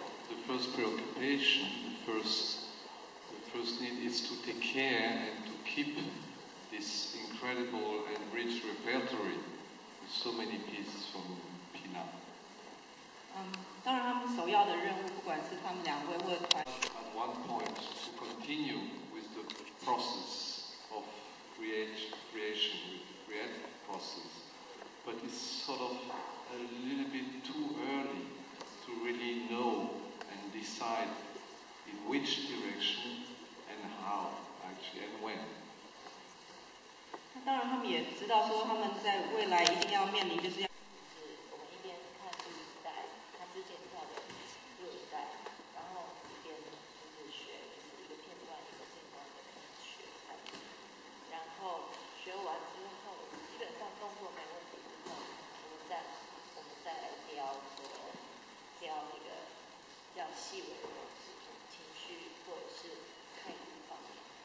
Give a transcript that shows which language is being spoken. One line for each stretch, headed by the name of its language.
English: The first preoccupation, the first need is to take care and to keep this incredible and rich repertory with so many pieces from Pina.
Chinese: 当然，他们首要的任务，不管是他们2位或者团。
English: At one point, to continue with the process of creation, with the creative process, but it's sort of a little bit too early to really know and decide in which direction and how, actually, and when.
Chinese: 当然，他们也知道说他们在未来一定要面临就是要。我们一边看录影带，他之前跳的录影带，然后一边就是学，就是一个片段的学，然后学完之后，基本上动作没问题之后，我们再来雕那个比较细微的情绪或者是态度方面，